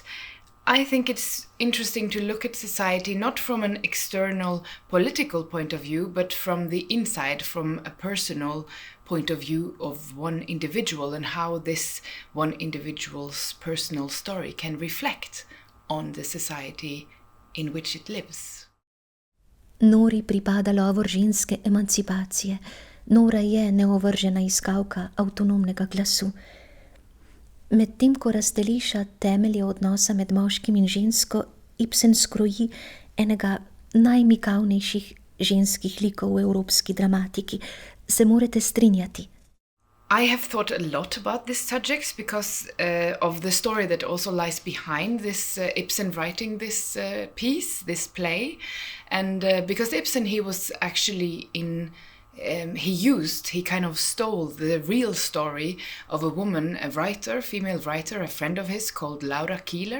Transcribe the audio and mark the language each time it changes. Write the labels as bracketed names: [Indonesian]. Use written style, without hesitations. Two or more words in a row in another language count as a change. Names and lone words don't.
[English] I think it's interesting to look at society not from an external political point of view, but from the inside, from a personal point of view of one individual and how this one individual's personal story can reflect on the society in which it lives. [Slovenian] Nori pripada lovor ženske emancipacije. Nora je neovržena iskalka avtonomnega glasu. Medtem ko razteliša temelje odnosa med moškim in žensko, Ibsen skroji enega najmikavnejših ženskih likov v evropski dramatiki. Se morate strinjati? [English] I have thought a lot about this subject because of the story that also lies behind this Ibsen writing this piece, this play. And because Ibsen, he was actually he kind of stole the real story of a woman, a writer, female writer, a friend of his called Laura Keeler.